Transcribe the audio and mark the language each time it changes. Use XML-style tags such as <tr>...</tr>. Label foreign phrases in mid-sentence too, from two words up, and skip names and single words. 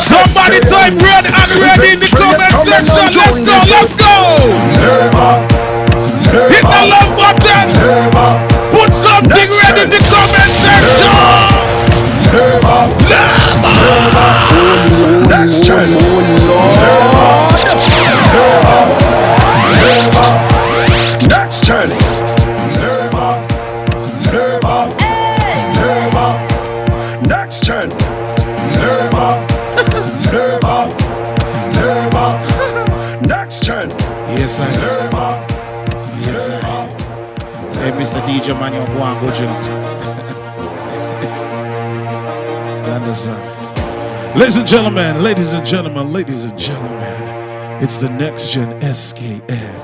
<en>somebody type red and ready in the comment section. Let's go. Hit the love button. Put something red in the comment section. Next gen. Next gen. Next gen. Next gen. Yes, I am. Yes, I am. Hey, Mr. DJ man, you go and go drink. You understand? Ladies and gentlemen, ladies and gentlemen, ladies and gentlemen, it's the NextGenSKN.</en>